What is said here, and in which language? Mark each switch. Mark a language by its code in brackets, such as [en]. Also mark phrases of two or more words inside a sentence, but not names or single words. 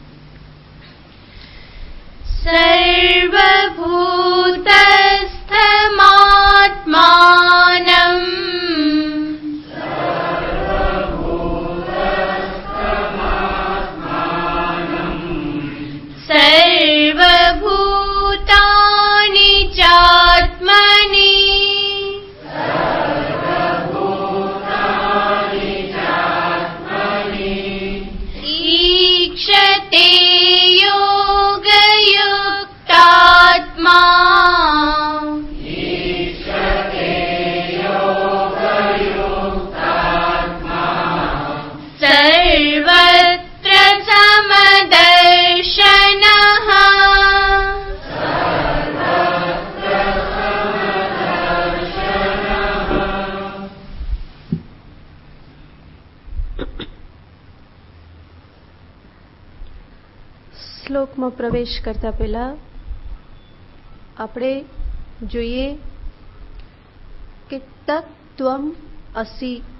[sa] સર્વભૂતસ્થમાત્માનં સર્વભૂતાનિ ચાત્મનિ ईक्षते योगयुक्तात्मा सर्वत्र समदर्शनः. [gu] શ્લોકમાં પ્રવેશ કરતા પહેલા આપણે જોઈએ કે [sa] તત્ત્વમ અસી